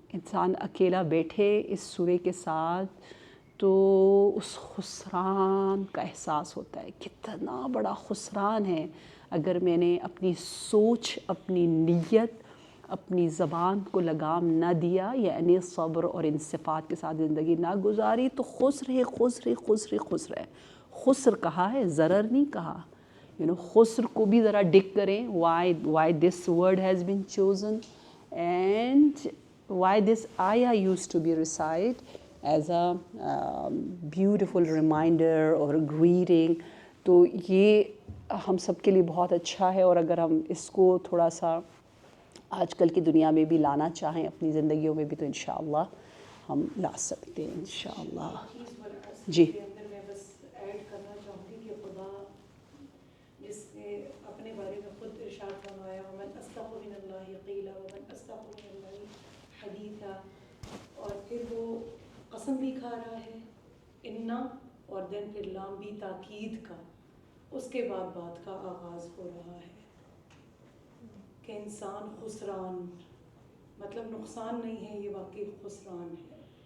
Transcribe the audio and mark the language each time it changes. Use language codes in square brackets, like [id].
[ur] انسان اکیلا بیٹھے اس سورے کے ساتھ تو اس خسران کا احساس ہوتا ہے، کتنا بڑا خسران ہے اگر میں نے اپنی سوچ، اپنی نیت، اپنی زبان کو لگام نہ دیا، یعنی صبر اور ان صفات کے ساتھ زندگی نہ گزاری، تو خسر ہے، خسر ہے، خسر ہے، خسر ہے. خسر کہا ہے، ضرر نہیں کہا. خسر کو بھی ذرا ڈگ کریں، [en] why this word has been chosen and why this ayah used to be recited as a beautiful reminder or a greeting. [ur] تو یہ ہم سب کے لیے بہت اچھا ہے، اور اگر ہم اس کو تھوڑا سا آج کل کی دنیا میں بھی لانا چاہیں اپنی زندگیوں میں بھی، تو انشاءاللہ ہم لا سکتے ہیں انشاءاللہ. جی میں بس ایڈ کرنا چاہوں گی کہ خدا جس نے اپنے بارے میں خود ارشاد فرمایا [ar] ومن اصدق من اللہ قیلا ومن اصدق من اللہ حدیثا، [ur] اور پھر وہ قسم بھی کھا رہا ہے انا، اور دین پھر لام بھی تاکید کا، اس کے بعد بات کا آغاز ہو رہا ہے کہ انسان خسران، مطلب نقصان نہیں ہے، یہ واقعی خسران ہے.